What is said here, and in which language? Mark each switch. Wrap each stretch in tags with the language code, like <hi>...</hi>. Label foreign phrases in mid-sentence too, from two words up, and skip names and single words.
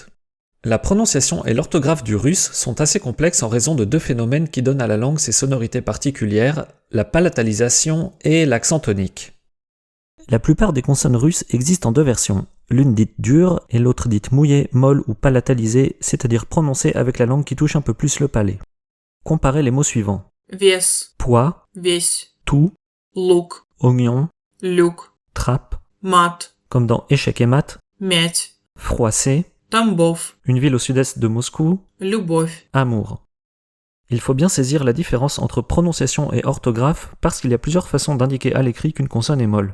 <fr>La prononciation et l'orthographe du russe sont assez complexes en raison de deux phénomènes qui donnent à la langue ses sonorités particulières, la palatalisation et l'accent tonique. La plupart des consonnes russes existent en deux versions, l'une dite dure et l'autre dite mouillée, molle ou palatalisée, c'est-à-dire prononcée avec la langue qui touche un peu plus le palais. Comparez les mots suivants.</fr> <ru>вес,</ru> <fr>Pois,</fr> <ru>весь,</ru> <fr>tout,</fr> <ru>лук,</ru> <fr>oignon,</fr> <ru>люк,</ru> <fr>trappe,</fr> <ru>мат,</ru> <fr>comme dans échec et mat,</fr> <ru>мять,</ru> <fr>froissé, Тамбов, une ville au sud-est de Moscou,</fr> <ru>любовь,</ru> <fr>amour. Il faut bien saisir la différence entre prononciation et orthographe parce qu'il y a plusieurs façons d'indiquer à l'écrit qu'une consonne est molle.</fr>